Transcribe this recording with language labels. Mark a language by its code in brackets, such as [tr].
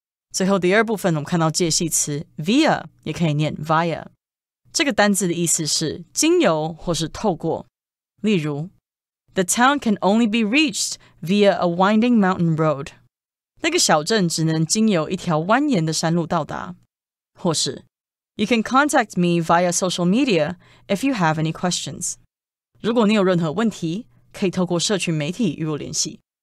[zh] 最后第二部分我们看到介系词 via 也可以念 via。这个单字的意思是经由或是透过。例如 [en] The town can only be reached via a winding mountain road. [zh] 那个小镇只能经由一条蜿蜒的山路到达。或是 [en] You can contact me via social media if you have any questions. [zh] 如果你有任何问题，可以透过社群媒体与我联系。